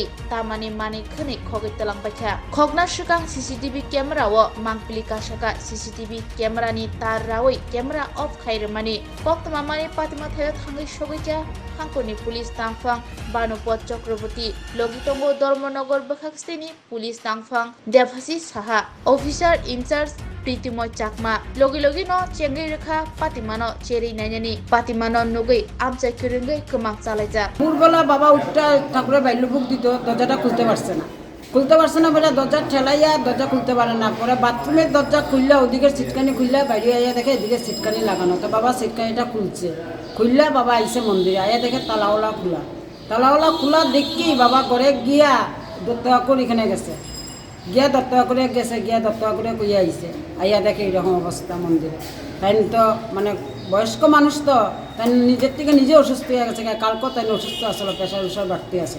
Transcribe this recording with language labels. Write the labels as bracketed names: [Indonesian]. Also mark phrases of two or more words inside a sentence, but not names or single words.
[Kok Borok] tamani mani khani khogai talang baikha khogna shikang [English] CCTV camera [Kok Borok] o mangpili kasaka [English] CCTV camera [Kok Borok] ni tar rawi [English] camera off [Kok Borok] khairmani koktama mani patima thayo thangai sogaija hangkoni police tangfang Banupot Chakraborty Logitongo Dharmanagar Bakhakstini police tangfang Devhasi Saha [English] officer in charge [Kok Borok] Pritimoy Chakma logi no chengai rekha patimano cheri nainani patimano nugui amchai kiringai kemang chalaija [Bangla] ভোরবেলা বাবা উঠটা ঠাকুরের বাইরে বুক দিত দরজাটা খুলতে পারছে না বলে দরজা ঠেলাইয়া দরজা খুলতে পারে না পরে বাথরুমের দরজা খুললে ওদিকে সিটকানি খুললে বাইরে আইয়া দেখে এদিকে সিটকানি লাগানো তো বাবা সিটকানিটা খুললে বাবা আইসে মন্দিরে আইয়া দেখে তালাওয়ালা খোলা দেখি বাবা ঘরে গিয়া দত্তকর এখানে গেছে গিয়া দত্তকরে কইয়া আইসে আইয়া দেখে এরকম অবস্থা মন্দিরে তাই তো মানে বয়স্ক মানুষ তো তাই নিজের থেকে নিজে অসুস্থ হয়ে গেছে কালকে তাই অসুস্থ আসলে প্রেশার বাড়তে আছে